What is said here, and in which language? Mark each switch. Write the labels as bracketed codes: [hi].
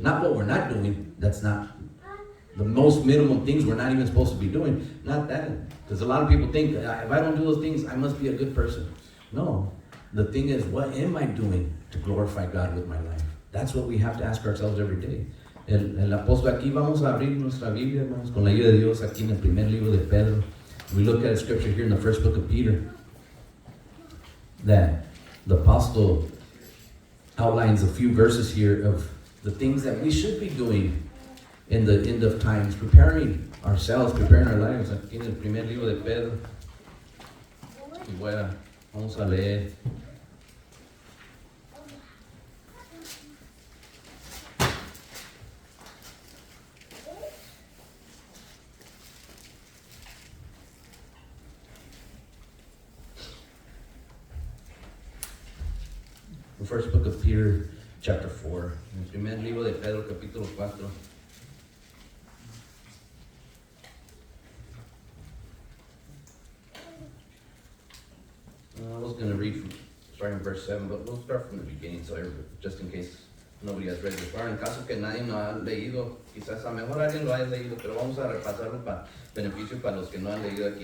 [en] Not what we're not doing. That's not the most minimum things we're not even supposed to be doing. Not that. Because a lot of people think, if I don't do those things, I must be a good person. No. The thing is, what am I doing to glorify God with my life? That's what we have to ask ourselves every day. [es] El apóstol, aquí vamos a abrir nuestra Biblia, hermanos, con la ayuda de Dios, aquí en el primer libro de Pedro. [en] We look at a scripture here in the first book of Peter that the apostle outlines a few verses here of the things that we should be doing in the end of times, preparing ourselves, preparing our lives. [es] Aquí en el primer libro de Pedro. Y bueno, vamos a leer. [en] The first book of Peter, chapter 4. [es] El primer libro de Pedro, capítulo 4. [en] I was going to read from starting verse 7, but we'll start from the beginning, so just in case nobody has read this far. [es] En caso que nadie no ha leído, quizás a mejor alguien lo haya leído, pero vamos a repasarlo para beneficio para los que no han leído aquí.